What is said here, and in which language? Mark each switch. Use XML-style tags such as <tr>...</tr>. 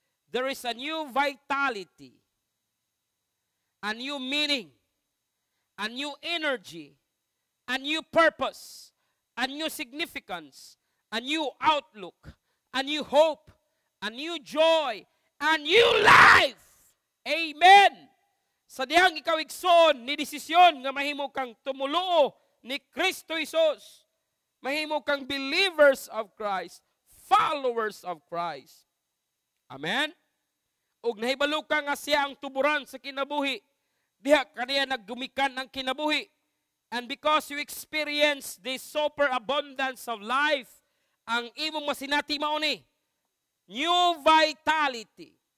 <en>There is a new vitality, a new meaning, a new energy, a new purpose, a new significance, a new outlook, a new hope, a new joy, a new life. Amen.</en> <ceb>Sa dihang ikaw igsoon ni desisyon nga mahimo kang tumuluo ni Kristo Jesus. Mahimo kang</ceb> <en>believers of Christ, followers of Christ. Amen.</en> <ceb>Ug nahibalo ka nga siya ang tuburan sa kinabuhi. Diha kaniya naggumikan ang kinabuhi.</ceb> <en>And because you experience this superabundance of life,</en> <ceb>ang imong masinati mao ni</ceb> <en>new vitality.</en>